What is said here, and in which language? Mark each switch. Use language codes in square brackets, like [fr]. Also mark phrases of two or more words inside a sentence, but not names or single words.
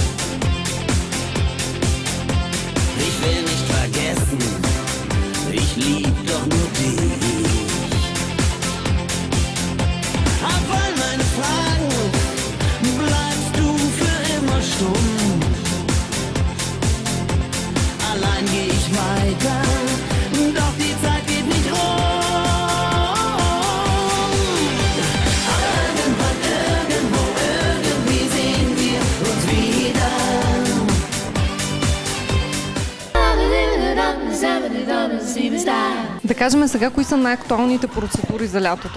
[de] Ich will nicht vergessen, ich lieb doch nur dich. Auf all meine Fragen bleibst du für immer stumm. Allein geh ich weiter, doch die Zeit geht nicht rum. [bg] Да кажем сега, кои са най-актуалните процедури за лятото?